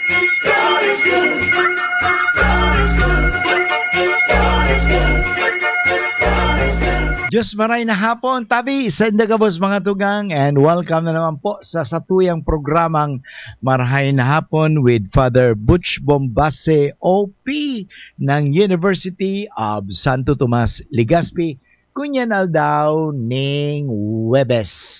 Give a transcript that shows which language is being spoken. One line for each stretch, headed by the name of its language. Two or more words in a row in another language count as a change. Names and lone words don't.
English: God is good. God is good. God is good. God is good.
Bikol: Diyos maray na hapon, tabi sa Indagabos mga tugang, and welcome na naman po sa satuyang programang Marahay na Hapon with Father Butch Bombase OP ng University of Santo Tomas, Legazpi, Kunyan Aldao, ning Webes.